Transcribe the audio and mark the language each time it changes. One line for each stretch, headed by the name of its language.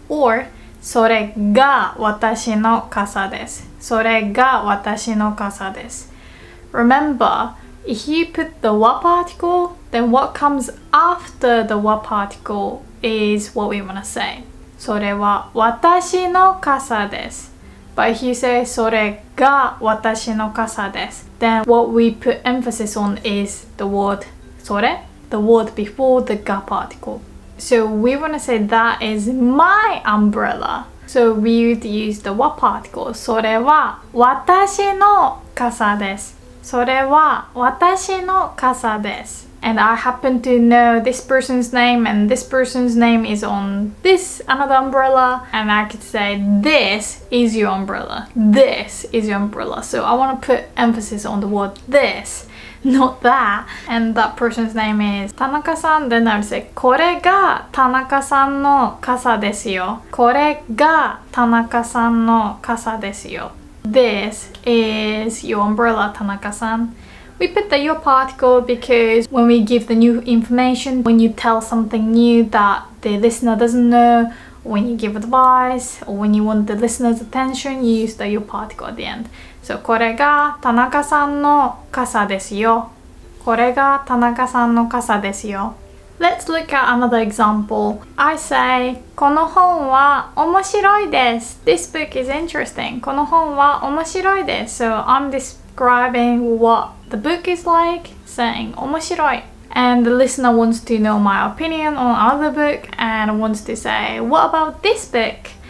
Japanese: Or それが私の傘です。それが私の傘です。
English: Remember, if you put the wa particle, then what comes after the wa particle is what we want to say.
Japanese: それは私の傘です。
English: But if you say
Japanese: それが私の傘です,
English: then what we put emphasis on is the word それ, the word before the ga particle. So we want to say that is my umbrella. So we would use the wa particle.
Japanese: それは私の傘です。それは私の傘です。
English: And I happen to know this person's name and this person's name is on this another umbrella, and I could say this is your umbrella. This is your umbrella. So I want to put emphasis on the word this, not that. And that person's name is 田中さん. Then I would say
Japanese: これが田中さんの傘ですよ。これが田中さんの傘ですよ。
English: This is your umbrella, Tanaka-san. We put the your particle because when we give the new information, when you tell something new that the listener doesn't know, or when you give advice, or when you want the listener's attention, you use the your particle at the end. So
Japanese: これが田中さんの傘ですよ。これが田中さんの傘ですよ。
English: Let's look at another example. I say,
Japanese: この本は面白いです。
English: This book is interesting.
Japanese: この本は面白いです。
English: So I'm describing what the book is like, saying 面白い. And the listener wants to know my opinion on another book and wants to say, what about this book?